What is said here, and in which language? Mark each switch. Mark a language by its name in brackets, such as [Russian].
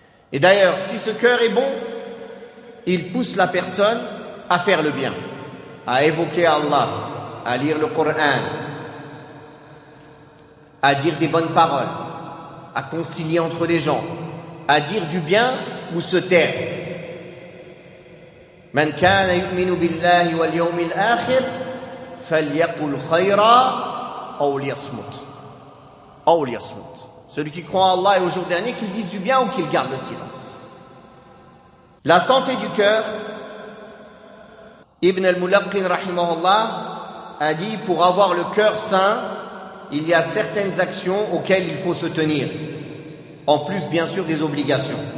[French] Et d'ailleurs, si ce cœur est bon, il pousse la personne à faire le bien, à évoquer Allah, à lire le Coran, à dire des bonnes paroles, à concilier entre les gens, à dire du bien ou se taire. [Arabic] من كان يؤمن بالله واليوم الآخر فليقل خيرا أو ليصمت. أو ليصمت. [French] Celui qui croit en Allah et au jour dernier, qu'il dise du bien ou qu'il garde le silence. La santé du cœur, Ibn al-Mulaqqin rahimahullah a dit, pour avoir le cœur sain, il y a certaines actions auxquelles il faut se tenir, en plus bien sûr des obligations.